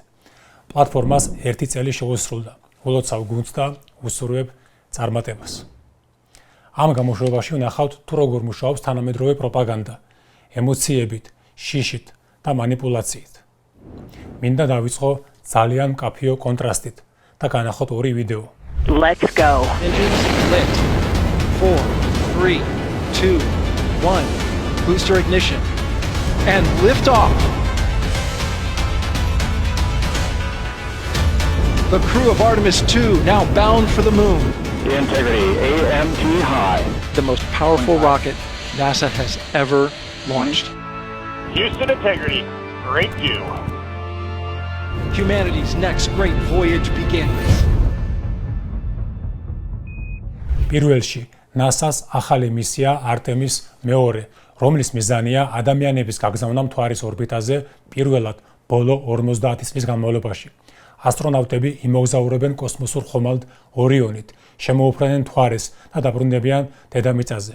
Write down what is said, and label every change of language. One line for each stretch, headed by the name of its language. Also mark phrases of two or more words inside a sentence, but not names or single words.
Georgian: პლატფორმას 1 წელი შეუსრულდა. ულოცავ გუნდს და უსურვებ წარმატებას. ამ გამოშვებაში ვნახავთ თუ როგორ მუშაობს თანამედროვე პროპაგანდა, ემოციებით, შიშით და манипуляციით. მინდა დავიწყო ძალიან მკაფიო კონტრასტით და განახოთ ორი ვიდეო.
English: Let's go. Engines lit. 4, 3, 2, 1. Booster ignition. And lift off. The crew of Artemis 2 now bound for the moon. The integrity AMT high. The most powerful rocket NASA has ever launched. Houston integrity, great view. Humanity's next great voyage begins.
Georgian: პირველში NASA-ს ახალი მისია Artemis მეორე, რომლის მიზანია ადამიანების გაგზავნა მთვარის ორბიტაზე პირველად ბოლო 50 წლის განმავლობაში. ასტრონავტები იმოგზაურებენ კოსმოსურ ხომალდ ორიონით, შემოუფრენენ მთვარეს და დაბრუნდებიან დედამიწაზე.